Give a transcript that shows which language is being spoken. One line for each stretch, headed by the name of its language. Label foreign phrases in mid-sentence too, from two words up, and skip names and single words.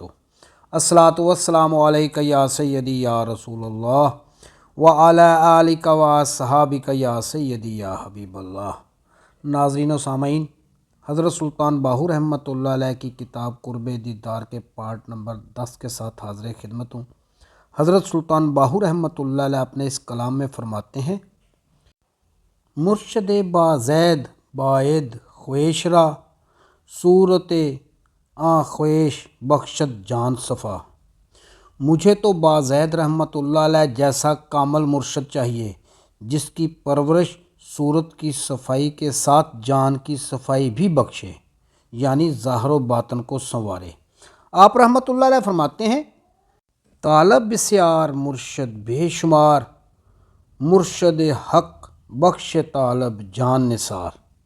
Arabic: الصلاۃ والسلام علیک یا سیدی یا رسول اللہ وعلی آلک و اصحابک یا سیدی یا حبیب اللہ۔
Urdu: ناظرین و سامعین، حضرت سلطان باہو
Arabic: رحمۃ اللہ علیہ
Urdu: کی کتاب قرب دیدار کے
English: part number
Urdu: 10 کے ساتھ حاضر خدمت ہوں۔ حضرت سلطان باہو
Arabic: رحمۃ اللہ علیہ
Urdu: اپنے اس کلام میں فرماتے ہیں:
Persian: مرشد بازید باید خویش را، صورت آں خویش بخشد جان صفا۔
Urdu: مجھے تو بازید
Arabic: رحمۃ اللہ علیہ
Urdu: جیسا کامل مرشد چاہیے جس کی پرورش صورت کی صفائی کے ساتھ جان کی صفائی بھی بخشے، یعنی ظاہر و باطن کو سنوارے۔ آپ
Arabic: رحمۃ اللہ علیہ
Urdu: فرماتے ہیں:
Persian: طالب بسیار مرشد بے شمار، مرشد حق بخش طالب جان نثار۔